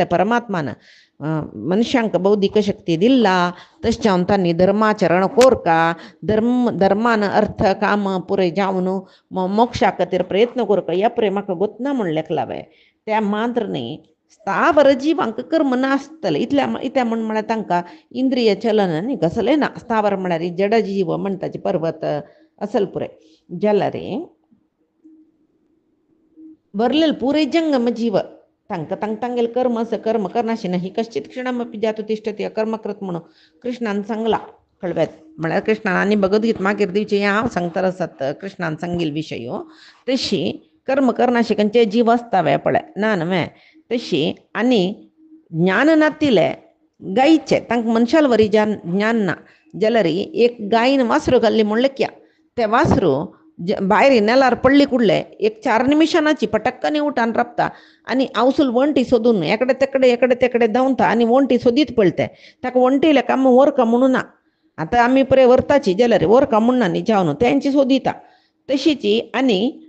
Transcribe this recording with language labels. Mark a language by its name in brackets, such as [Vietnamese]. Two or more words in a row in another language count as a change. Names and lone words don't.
[Konkani] परमात्मान मनशांक बौद्धीक शक्ती दिला तशें हांव तांणी धर्माचरण कोरका धर्मान अर्थ काम पुरे जावन मोक्षा खातीर प्रयत्न कोरका ह्या पुरे म्हाका गोतना म्हूण लेखलावे त्या मात्र न्ही स्थावर जिवांक कर्म नासतले इतल्या म्हूण म्हळ्यार तांकां इंद्रिय चलन न्ही कसलें ना स्थावर म्हळ्यार जड जीव म्हणटाचे पर्वत असल पुरे जाल्यार भरलेले पुरे जंगम जीव तांगेल कर्म कर्म करनाशिना [Sanskrit] ही कश्चित क्षणमपि जातु तिष्ठति कर्मकृत [Konkani] म्हणून कृष्णान सांगला कळ्ळें म्हळ्यार कृष्णान आनी भगवद्गीत मागीर दिवची हांव सांगता आसत कृष्णान सांगिल्लो विशय तशी कर्म करनाशिकांचे जीव आसतावे पळय ना न्हय तशी आनी ज्ञान नातिले गायीचे तांकां मनशाल वरी ज्ञान ना जाल्यार एक गायीन वासरू घाल्ली म्हूण लेख्या ते वासरू भायर नेल्यार पडली कुडले एक 4 निमिषांची पटक्कनी उठान राबता आनी आवसूल वणटी सोदून एकडे तेकडे धांवता आनी वणटी सोदीत पळते ताका वणटीले काम वरका म्हणून ना आतां आमी पळय व्हरताची जाल्यार वरका म्हणना न्ही जावन तेंची सोदिता तशीची आनी